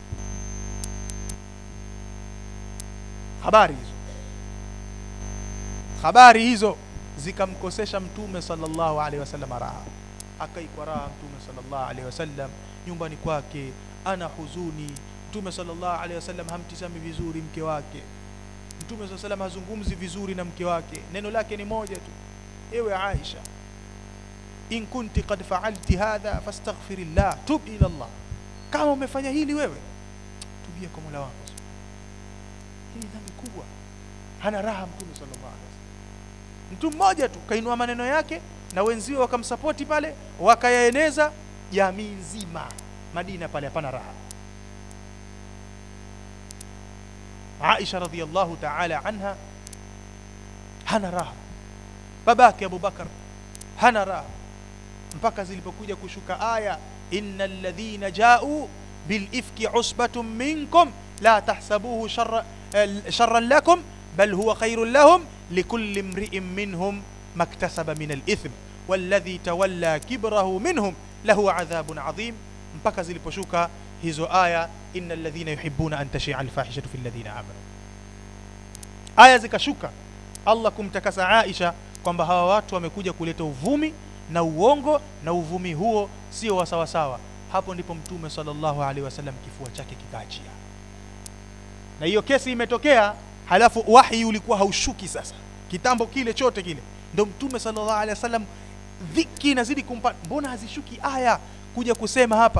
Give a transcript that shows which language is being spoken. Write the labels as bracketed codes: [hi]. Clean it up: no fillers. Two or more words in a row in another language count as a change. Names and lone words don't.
[sw] Habari hizo zikamkosesha Mtume [ar] صلى الله عليه وسلم [sw] raha. Akaikwa raha Mtume [ar] صلى الله عليه وسلم [sw] nyumbani kwake, ana huzuni. Mtume [ar] صلى الله عليه وسلم [sw] hamtizami vizuri mke wake. Mtume [ar] صلى الله عليه وسلم [sw] hazungumzi vizuri na mke wake. Neno lake ni moja tu, ewe Aisha, [ar] إن كنتِ قد فعلتِ هذا فاستغفري الله توبي إلى الله. [sw] Kama umefanya hili wewe, tubia kwa Mola wako. Hii dhambi kubwa. Hana raha Mtume [ar] صلى الله عليه وسلم. [sw] Mtu mmoja tu kainua maneno yake na wenzio wakamsapoti pale, wakayaeneza jamii nzima Madina pale, hapana raha. Aisha [ar] رضي الله تعالى عنها [sw] hana raha, babake Abu Bakar hana raha, mpaka zilipokuja kushuka [ar] aya, إن الذين جاءوا بالإفك عصبة منكم لا تحسبوه شرا لكم بل هو خير لهم لكل امرئ منهم ما اكتسب من الإثم والذي تولى كبره منهم له عذاب عظيم, [sw] mpaka ziliposhuka hizo aya, [ar] إن الذين يحبون أن تشيع الفاحشة في الذين آمنوا. [sw] Aya zikashuka Allah kumtakasa Aisha kwamba hawa watu wamekuja kuleta uvumi na uongo, na uvumi huo sio wa sawa sawa. Hapo ndipo Mtume [ar] صلى الله عليه وسلم [sw] kifua chake kikaachia, na hiyo kesi imetokea. Halafu wahi ulikuwa haushuki sasa kitambo kile chote kile, ndio Mtume [ar] صلى الله عليه وسلم [sw] dhiki inazidi kumpa, mbona hazishuki aya kuja kusema hapa?